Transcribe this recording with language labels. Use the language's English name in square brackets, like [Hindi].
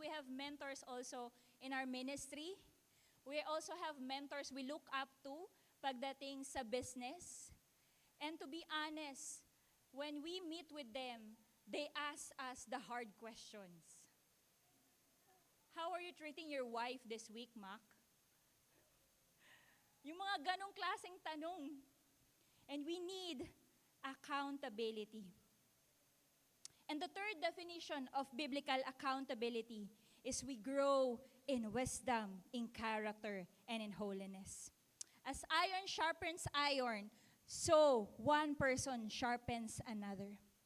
[English] We have mentors also in our ministry. We also have mentors we look up to [Filipino] pagdating sa business. [English] And to be honest, when we meet with them, they ask us the hard questions. How are you treating your wife this week, Mac? [Filipino] Yung mga ganong klaseng tanong. [English] And we need accountability. And the third definition of biblical accountability is we grow in wisdom, in character, and in holiness. As iron sharpens iron, so one person sharpens another.